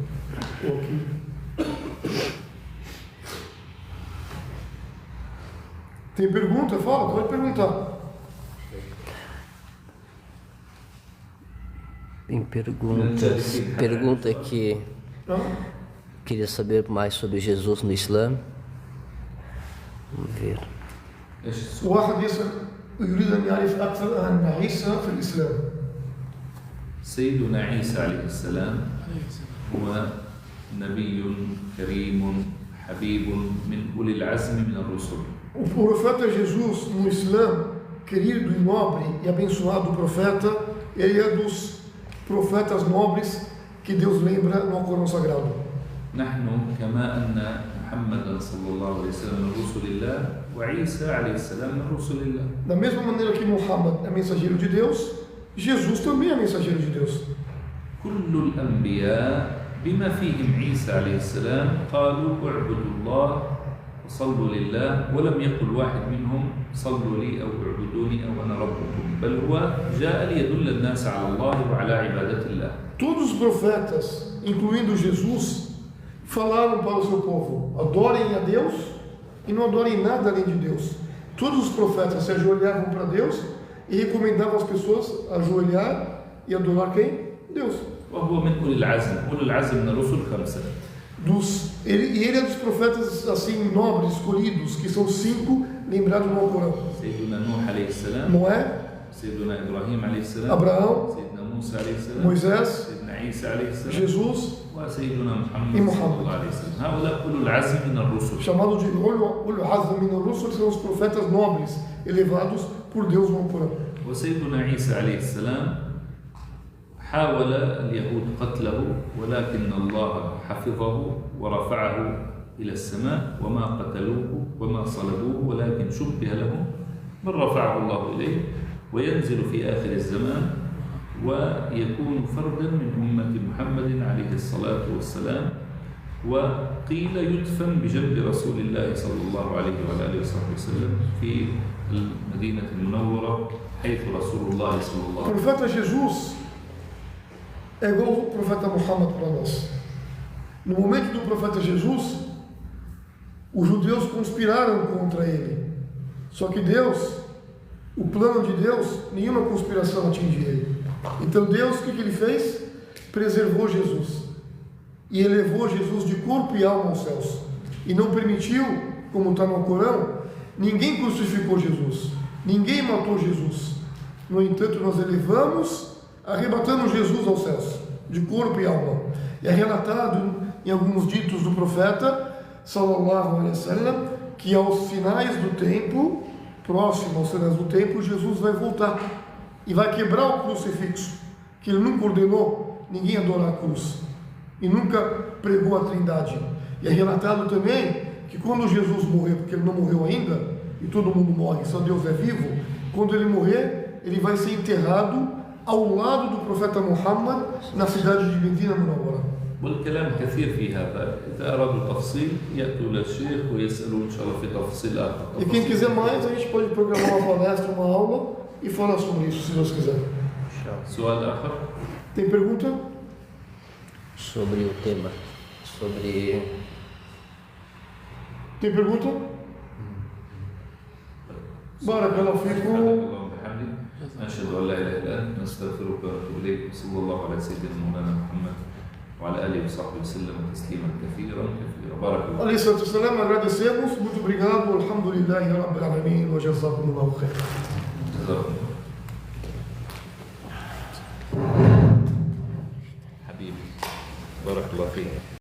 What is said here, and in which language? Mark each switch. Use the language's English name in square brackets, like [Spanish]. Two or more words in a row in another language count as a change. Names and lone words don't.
[Portuguese] Ou aqui. Tem pergunta? Fala, pode perguntar. Tem perguntas. Pergunta que queria saber mais sobre Jesus no Islã. Vamos ver. [Arabic] واحد يسأل يريد أن يعرف أكثر عن عيسى في الإسلام. سيدنا عيسى عليه السلام هو نبي كريم حبيب من أولي العزم من الرسل. [Portuguese] O profeta Jesus no Islã, querido e nobre e abençoado profeta, ele é dos profetas nobres que Deus lembra no Corão Sagrado. [Arabic] نحن كما أن محمدا صلى الله عليه وسلم من رسل الله وعيسى عليه السلام من رسل الله. [Portuguese] Da mesma maneira que Muhammad é mensageiro de Deus, Jesus também é mensageiro de Deus. [Arabic] كل الأنبياء بما فيهم عيسى عليه السلام قالوا اعبدوا الله وصلوا لله، ولم يقل واحد منهم صلوا لي أو اعبدوني أو أنا ربكم، بل هو جاء ليدل الناس على الله وعلى عبادة الله. [Portuguese] Todos os profetas, incluindo Jesus, falaram para o seu povo: adorem a Deus e não adorem nada além de Deus. Todos os profetas se ajoelhavam para Deus e recomendavam as pessoas ajoelhar e adorar quem? Deus. [Arabic] وهو من أولي العزم، أولي العزم من الرسل 5. [Portuguese] Ele é dos profetas assim nobres, escolhidos, que são 5 lembrados no Alcorão. [Arabic] سيدنا نوح عليه السلام، [Portuguese] Noé, [Arabic] سيدنا إبراهيم عليه السلام، [Portuguese] Abraão, [Arabic] سيدنا موسى عليه السلام، [Portuguese] Moisés, [Arabic] سيدنا عيسى عليه السلام، [Portuguese] Jesus, [Arabic] وسيدنا محمد [Portuguese] e [Arabic] صلى [Portuguese] Muhammad. [Arabic] الله عليه وسلم. هؤلاء أولو العزم من الرسل. [Portuguese] Chamado de [Arabic] أولو العزم من الرسل, [Portuguese] são os profetas nobres, elevados por Deus no Alcorão. [Arabic] وسيدنا عيسى عليه السلام حاول اليهود قتله، ولكن الله حفظه ورفعه إلى السماء، وما قتلوه وما صلبوه ولكن شبه لهم، بل رفعه الله إليه وينزل في آخر الزمان ويكون فردا من أمة محمد عليه الصلاة والسلام، وقيل يدفن بجنب رسول الله صلى الله عليه وآله وصحبه وسلم في المدينة المنورة حيث رسول الله صلى الله عليه [Portuguese] O profeta Jesus é igual o profeta Muhammad para nós. No momento do profeta Jesus, os judeus conspiraram contra ele. Só que Deus, o plano de Deus, nenhuma conspiração atingia ele. Então Deus, o que ele fez? Preservou Jesus. E elevou Jesus de corpo e alma aos céus. E não permitiu, como está no Corão, ninguém crucificou Jesus. Ninguém matou Jesus. No entanto, nós elevamos, arrebatamos Jesus aos céus, de corpo e alma. E é relatado em alguns ditos do profeta, [Arabic] صلى الله عليه وسلم, [Portuguese] que aos finais do tempo, próximo aos finais do tempo, Jesus vai voltar e vai quebrar o crucifixo, que ele nunca ordenou ninguém adorar a cruz e nunca pregou a Trindade. E é relatado também que quando Jesus morrer, porque ele não morreu ainda, e todo mundo morre, só Deus é vivo, quando ele morrer, ele vai ser enterrado ao lado do profeta Muhammad na cidade de Medina Munawwara. [Arabic] والكلام كثير في هذا، إذا أرادوا تفصيل يأتوا إلى الشيخ ويسألوا إن شاء الله في تفصيلات. [Portuguese] E quem quiser mais, a gente pode programar uma palestra, uma aula e falar sobre isso, se Deus quiser. [Arabic] سؤال آخر؟ [Portuguese] Tem pergunta? Sobre o tema. Sobre. Tem pergunta? [Arabic] بارك الله فيكم. اللهم وبحمدك نشهد أن لا إله إلا أنت نستغفرك ونتوب إليك صلى الله على سيدنا مولانا محمد وعلى آله وصحبه وسلم تسليما كثيرا بارك الله. عليه الصلاة والسلام, [Portuguese] agradecemos, muito obrigado, [Arabic] الحمد لله رب العالمين، وجزاكم الله خير. حبيبي بارك الله فيك.